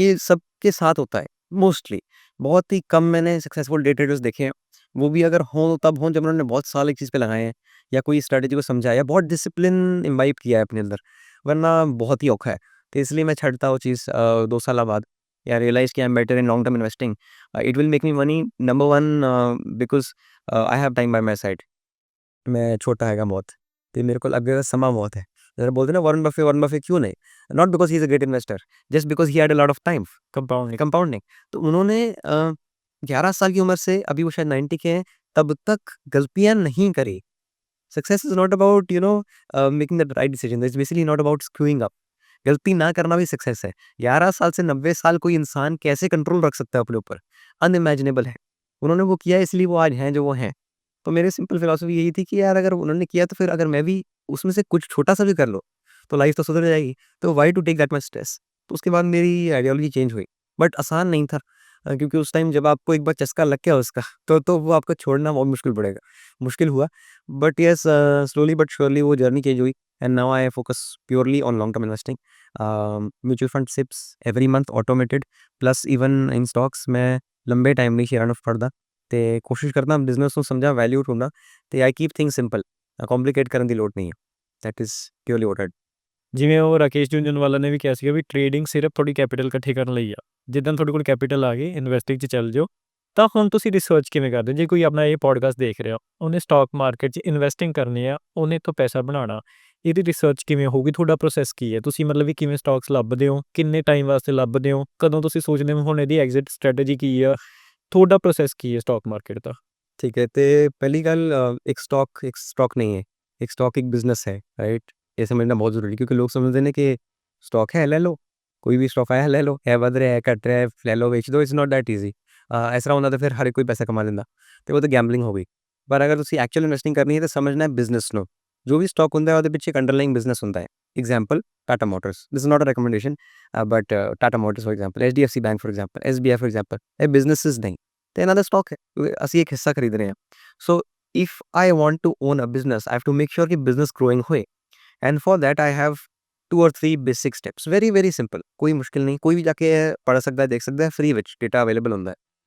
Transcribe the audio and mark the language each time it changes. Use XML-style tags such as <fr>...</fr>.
<hi>ये सबके साथ होता है मोस्टली। बहुत ही कम मैंने सक्सेसफुल डे ट्रेडर्स देखे हैं, वो भी अगर हों तब हों जब उन्होंने बहुत साल एक चीज़ पे लगाए हैं, या कोई स्ट्रैटेजी को समझा है, या बहुत डिसिप्लिन इम्बाइब किया है अपने अंदर, वरना बहुत ही औखा है। तो इसलिए मैं छੱਡता वो चीज़ 2 साल बाद, या रियलाइज़ कि</hi> <en>I am better in long term investing. It will make me money, number 1 because I have time by my side.</en> <pa>मैं छोटा हैगा बहुत, ਤੇ ਮੇਰੇ ਕੋਲ ਅੱਗੇ ਦਾ ਸਮਾਂ ਬਹੁਤ ਹੈ।</pa> <hi>जरा बोलते हैं ना, वॉरेन बफे क्यों नहीं?</hi> <en>Not because he is a great investor, just because he had a lot of time compounding. Compounding.</en> <hi>तो उन्होंने 11 साल की उम्र से, अभी वो शायद 90 के हैं, तब तक गलतियां नहीं करी।</hi> <en>Success is not about making the right decision, it's basically not about screwing up.</en> <hi>गलती ना करना भी सक्सेस है। 11 साल से 90 साल कोई इंसान कैसे कंट्रोल रख सकता है अपने ऊपर? अनइमेजिनेबल है। उन्होंने वो किया, इसलिए वो आज हैं जो वो हैं। तो मेरी सिंपल फिलॉसफी यही थी कि यार, अगर उन्होंने किया, तो फिर अगर मैं भी उसमें से कुछ छोटा-सा भी कर लूँ, तो लाइफ़ तो सुधर जाएगी।</hi> <en>तो why to take that much stress?</en> <hi>तो उसके बाद मेरी आइडियोलॉजी चेंज हुई। बट आसान नहीं था, क्योंकि उस टाइम जब आपको एक बार चस्का लग गया उसका, तो वो आपको छोड़ना बहुत मुश्किल पड़ेगा। मुश्किल हुआ, but yes,</hi> <en>slowly but surely</en> <hi>वो जर्नी चेंज हुई,</hi> <en>And now I focus purely on long term investing. Mutual fund SIPs every month automated,</en> <pa>plus even in stocks</pa> <hi>मैं लंबे टाइम</hi> <pa>ਲਈ ਸ਼ੇਅਰਾਂ ਨੂੰ ਫੜਦਾ, ਤੇ ਕੋਸ਼ਿਸ਼ ਕਰਦਾ ਬਿਜ਼ਨਸ ਨੂੰ ਸਮਝਾਂ, ਵੈਲਿਊ ਢੂੰढਾਂ, ਤੇ</pa> <en>I keep things simple,</en> <pa>ਕੰਪਲਿਕੇਟ ਕਰਨ ਦੀ ਲੋੜ ਨਹੀਂ ਹੈ।</pa> <en>That is purely what I.</en> <pa>ਜਿਵੇਂ ਉਹ ਰਾਕੇਸ਼ ਜੂੰਝਨਵਾਲਾ ਨੇ ਵੀ ਕਿਹਾ ਸੀਗਾ ਵੀ ਟ੍ਰੇਡਿੰਗ ਸਿਰਫ ਤੁਹਾਡੀ ਕੈਪੀਟਲ ਇਕੱਠੀ ਕਰਨ ਲਈ ਆ। ਜਿੱਦਾਂ ਤੁਹਾਡੇ ਕੋਲ ਕੈਪੀਟਲ ਆ ਗਈ, ਇਨਵੈਸਟਿੰਗ 'ਚ ਚੱਲ ਜਾਓ। ਤਾਂ ਹੁਣ ਤੁਸੀਂ ਰਿਸਰਚ ਕਿਵੇਂ ਕਰਦੇ ਹੋ? ਜੇ ਕੋਈ ਆਪਣਾ ਇਹ ਪੋਡਕਾਸਟ ਦੇਖ ਰਿਹਾ, ਉਹਨੇ ਸਟਾਕ ਮਾਰਕੀਟ 'ਚ ਇਨਵੈਸਟਿੰਗ ਕਰਨੀ ਆ, ਉਹਨੇ ਇੱਥੋਂ ਪੈਸਾ ਬਣਾਉਣਾ, ਇਹਦੀ ਰਿਸਰਚ ਕਿਵੇਂ ਹੋਊਗੀ? ਤੁਹਾਡਾ ਪ੍ਰੋਸੈਸ ਕੀ ਹੈ? ਤੁਸੀਂ ਮਤਲਬ ਵੀ ਕਿਵੇਂ ਸਟਾਕਸ ਲੱਭਦੇ ਹੋ? ਕਿੰਨੇ ਟਾਈਮ ਵਾਸਤੇ ਲੱਭਦੇ ਹੋ? ਕਦੋਂ ਤੁਸੀਂ ਸੋਚਦੇ ਹੋ ਹੁਣ ਇਹਦੀ ਐਗਜ਼ਿਟ ਸਟ੍ਰੈਟਜੀ ਕੀ ਆ? ਤੁਹਾਡਾ ਪ੍ਰੋਸੈਸ ਕੀ ਹੈ ਸਟਾਕ ਮਾਰਕੀਟ ਦਾ?</pa> <hi>ठीक है, तो पहली गल, एक स्टॉक नहीं है, एक स्टॉक एक बिजनेस है, राइट? ये समझना बहुत ज़रूरी है, क्योंकि लोग समझते हैं कि स्टॉक है, ले लो, कोई भी स्टॉक आया ले लो, है बढ़ रहा है, घट रहा है, ले लो, बेच दो।</hi> <en>It's not that easy.</en> <hi>इस तरह होता तो फिर हर कोई पैसा कमा लेंदा, तो वो तो गैम्बलिंग हो गई। पर अगर तुसी एक्चुअल इन्वेस्टिंग करनी है, तो समझना है बिजनेस नो।</hi> <pa>जो भी स्टॉक होंदा है, ਉਹਦੇ ਪਿੱਛੇ ਇੱਕ ਅੰਡਰਲਾਈਂਗ ਬਿਜ਼ਨਸ ਹੁੰਦਾ ਹੈ।</pa> <hi>Example, Tata Motors,</hi> <en>this is not a recommendation,</en> <hi>but Tata Motors for example, HDFC bank for example, SBI for example, ये बिजनेसिस नहीं, तो</hi> <pa>ਇਹਨਾਂ ਦਾ</pa> <hi>स्टॉक है, ਅਸੀਂ एक हिस्सा खरीद रहे हैं।</hi> <en>so if I want to own a business, I have to make sure कि business growing होए, and for that I have 2 और 3 basic steps, very very simple,</en> <hi>कोई मुश्किल नहीं, कोई भी जाके पढ़ सकता है, देख सकता है, फ्री विच डेटा अवेलेबल होता है।</hi>